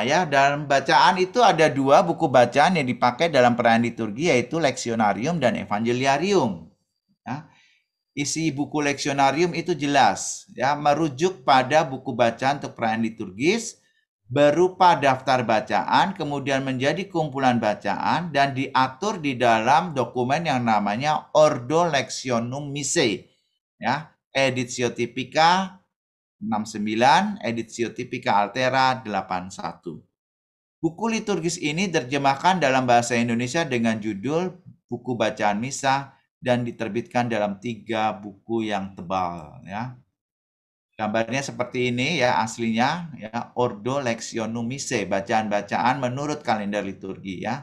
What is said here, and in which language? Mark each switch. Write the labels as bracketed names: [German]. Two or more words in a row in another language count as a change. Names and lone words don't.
[Indonesian] Ya, dalam bacaan itu ada 2 buku bacaan yang dipakai dalam perayaan liturgi, yaitu Lectionarium dan Evangeliarium. Ya. Isi buku Lectionarium itu jelas, ya, merujuk pada buku bacaan untuk perayaan liturgis, berupa daftar bacaan, kemudian menjadi kumpulan bacaan, dan diatur di dalam dokumen yang namanya Ordo Lectionum Missae, ya, Editio Typica 69, Editio Typica Altera 81. Buku liturgis ini terjemahkan dalam bahasa Indonesia dengan judul Buku Bacaan Misa dan diterbitkan dalam 3 buku yang tebal ya. Gambarnya seperti ini ya aslinya ya, Ordo Lectionum Missae, bacaan-bacaan menurut kalender liturgi ya.